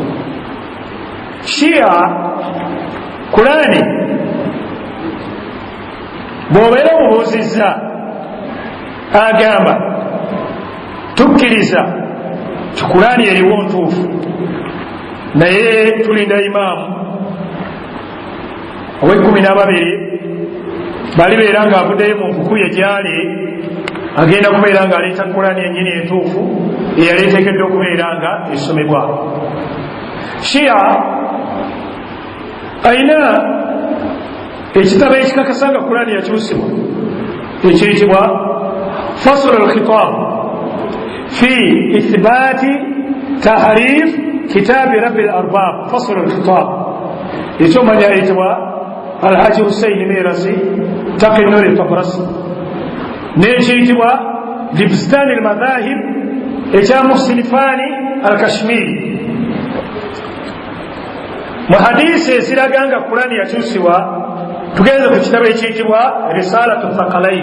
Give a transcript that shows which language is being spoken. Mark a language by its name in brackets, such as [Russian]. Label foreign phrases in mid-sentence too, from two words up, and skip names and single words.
[Ganda] Shia Qur'ani bw'obeera mubuuzizza agamba tukkiriza ti Qur'ani eriwo ntuufu naye tulinda imaamu ow'e12 balibeera ng'avuddeyo mu nkuku ye gyali agenda kubeera ng'aleeta Qur'ani yennyini entuufu eyali eteekeddwa okubeera nga esomebwa. Shia ayina ekitabo ekikakasa nga Qur'ani yakyusibwa ekiyitibwa Fasl al-Khitab fi ithbaati tahrif kitaabi Rabbil Arbab. Fasl al-Khitab ekyomanya ayitibwa Alhaji Hussein Mirasi Taqi Nur al-Tabrasi, n'ekiyitibwa Libstan al-Madhahib ekya Muhsin Fani al-Kashmiri. Mu hadisi eziraga nga Qur'ani yakyusibwa tugenze ku kitabo ekiyitibwa Risalatu Thaqalain.